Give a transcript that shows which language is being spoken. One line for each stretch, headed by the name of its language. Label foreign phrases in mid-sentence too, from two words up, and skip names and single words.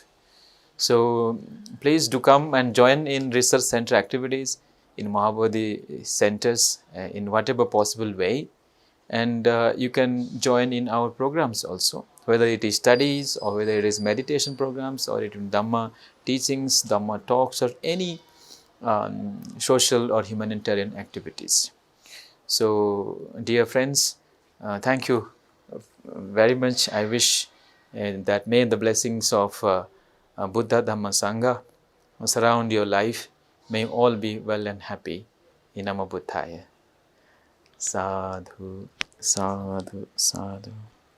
English: So please do come and join in research center activities, in Mahabodhi centers in whatever possible way, and you can join in our programs also, whether it is studies or whether it is meditation programs or it is Dhamma teachings, Dhamma talks, or any social or humanitarian activities. So dear friends, thank you very much. I wish that may the blessings of Buddha, Dhamma, Sangha surround your life. May all be well and happy.
Pali: In Namo Buddhaya. Sadhu, sadhu, sadhu.